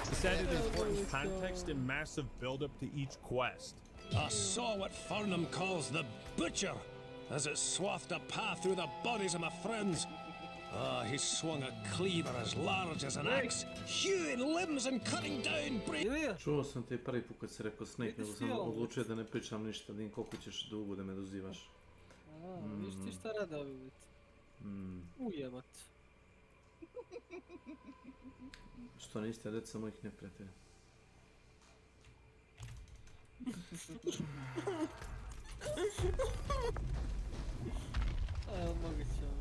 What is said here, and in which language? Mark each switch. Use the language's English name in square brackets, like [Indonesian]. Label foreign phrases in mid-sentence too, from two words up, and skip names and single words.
[English] This added important context and massive build-up to each quest. I saw what Farnham calls the Butcher, as it swathed a path through the bodies of my friends. He swung a cleaver as large as an axe, hewing limbs and cutting down [Serbian] Čuo sam te prvi put kad si rekao Snake, nego sam odlučio da ne pričam ništa, vidim koliko ćeš dugo da me dozivaš. Viš ti šta rade ovi biti? Ujebat. Što niste deca mojih neprijatelja? Moguće.